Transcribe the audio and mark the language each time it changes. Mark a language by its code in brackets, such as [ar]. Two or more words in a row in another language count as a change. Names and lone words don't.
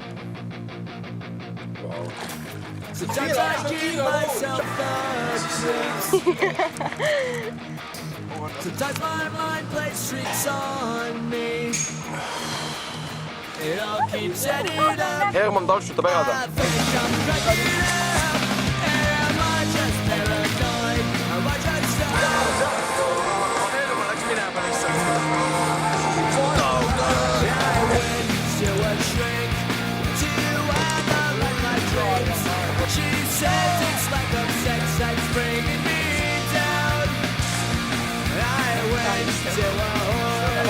[en] Sometimes I give myself the creeps. Sometimes my mind plays tricks on me. It all keeps adding up. [et] Herman taltsutab ära ta. [en] I think I'm cracking up. Am I just paranoid? Am I just [et] Herman läks minema lihtsalt. [en] I went to a shrink to analyze my dreams. She says it's like a sex that's bringing me down. I went to a whore.